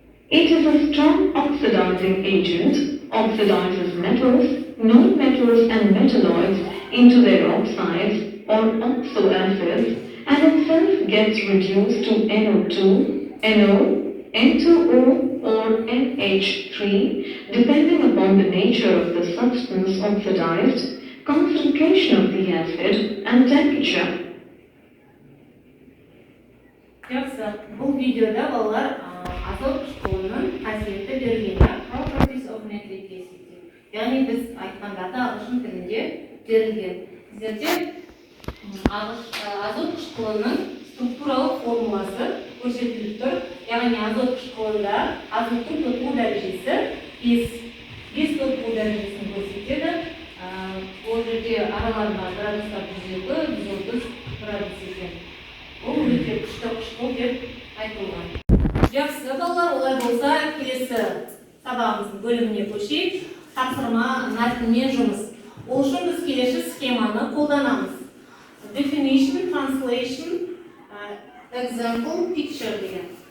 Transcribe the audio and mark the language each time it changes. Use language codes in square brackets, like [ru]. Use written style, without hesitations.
[en] It is a strong oxidizing agent, oxidizes metals, non-metals and metalloids into their oxides or oxoacids and itself gets reduced to NO2, NO, N2O or NH3 depending upon the nature of the substance oxidized, concentration of the acid and temperature. [kk] Бұл видеода балалар азот қышқылының қасиеті берілген, [en] properties of nitric acid. [kk] Яғни біз айтқандарды ағылшын тілінде берілген. Сіздерде азот қышқылының структуралық формуласы көрсетіліп тұр. Яғни азот қышқылында азоттың тотығу дәрежесі 5 тотығу дәрежесін көрсетеді. Ол жерде араларында градустар 102-130 градус екен. Ол өте күшті қышқыл деп айтылған. Жақсы балалар, олай болса келесі сабағымыздың бөліміне көшейік. Тапсырма мәтінмен жұмыс. Ол үшін біз келесі схеманы қолданамыз. [en] Definition, translation, example, picture деген.